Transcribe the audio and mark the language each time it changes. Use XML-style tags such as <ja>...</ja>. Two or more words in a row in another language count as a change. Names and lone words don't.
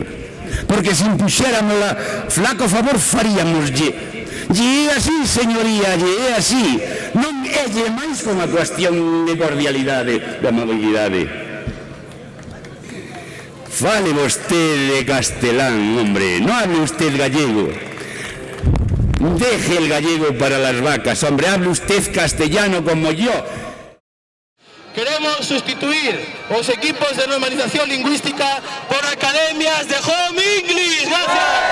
<gl>Porque se impuxéramola, flaco favor faríamoslle. E é así, señoría, e é así. Non é máis como a cuestión de cordialidade, de amabilidade. Fale vostede de castelán, hombre,</gl> <es>no hable usted gallego. Deje el gallego para las vacas, hombre, hable usted castellano como yo. Queremos sustituir los equipos de normalización lingüística por academias de Home English.</es>